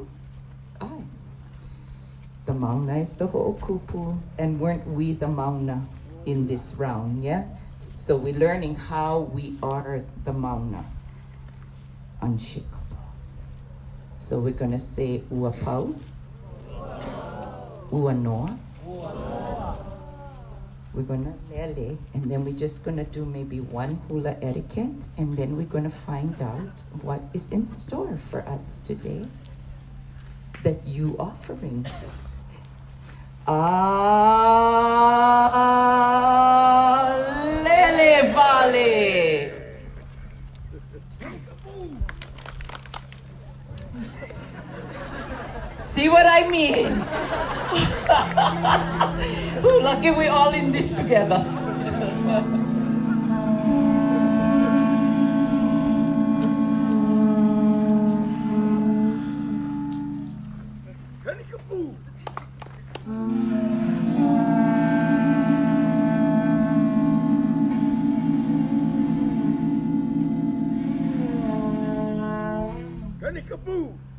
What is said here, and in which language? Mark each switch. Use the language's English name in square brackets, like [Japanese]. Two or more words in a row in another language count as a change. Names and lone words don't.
[English] Aye. The mauna is the ho'okupu, and weren't we the mauna in this round, yeah? So we're learning how we are the mauna, unshakable. So we're gonna say [Hawaiian] ua pau, ua noa. [English] We're gonna lele, and then we're just gonna do maybe one hula etiquette, and then we're gonna find out what is in store for us today that you offering. [Hawaiian] Lele vale. [English] See what I mean? Ooh, lucky we're all in this together. [Hawaiian] Kanikapoo. Kanikapoo.